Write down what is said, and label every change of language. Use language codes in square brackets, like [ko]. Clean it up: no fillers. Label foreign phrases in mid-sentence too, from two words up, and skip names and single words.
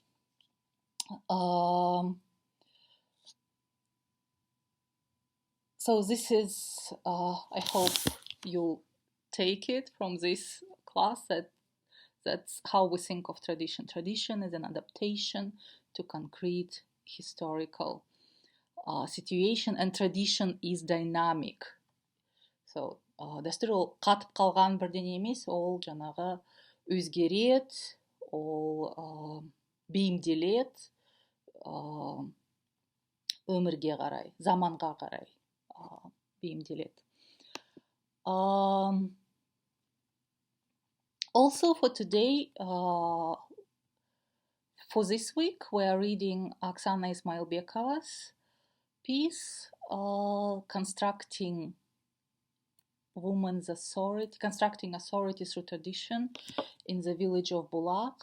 [en] So this is, I hope you'll take it from this class that's how we think of tradition. Tradition is an adaptation to concrete historical situation, and tradition is dynamic. [kk] So дәстүр ол қатып қалған бірдеңе емес, ол жаңағы өзгереді, ол бейімделеді өмірге қарай, заманға қарай бейімделеді. [en] Also for today, for this week, we are reading Aksana Ismailbekova's piece, Constructing Women's Authority, Constructing Authority Through Tradition in the village of Bulak.